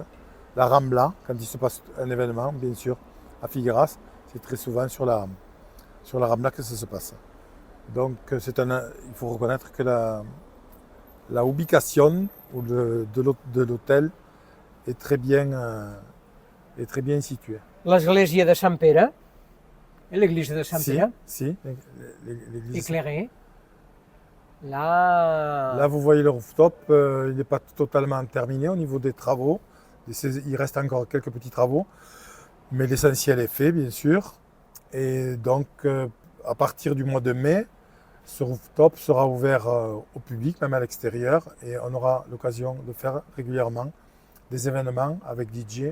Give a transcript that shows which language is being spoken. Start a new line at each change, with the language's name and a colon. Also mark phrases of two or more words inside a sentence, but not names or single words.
French: La Rambla, quand il se passe un événement, bien sûr, à Figueras, c'est très souvent sur la Rambla que ça se passe. Donc il faut reconnaître que la ubication de l'hôtel est très bien située. L'església de Sant Pere, l'église de Sant Pere, si, éclairée. Là, vous voyez le rooftop, il n'est pas totalement terminé au niveau des travaux. Il reste encore quelques petits travaux, mais l'essentiel est fait, bien sûr. Et donc, à partir du mois de mai, ce rooftop sera ouvert au public, même à l'extérieur, et on aura l'occasion de faire régulièrement des événements avec DJ.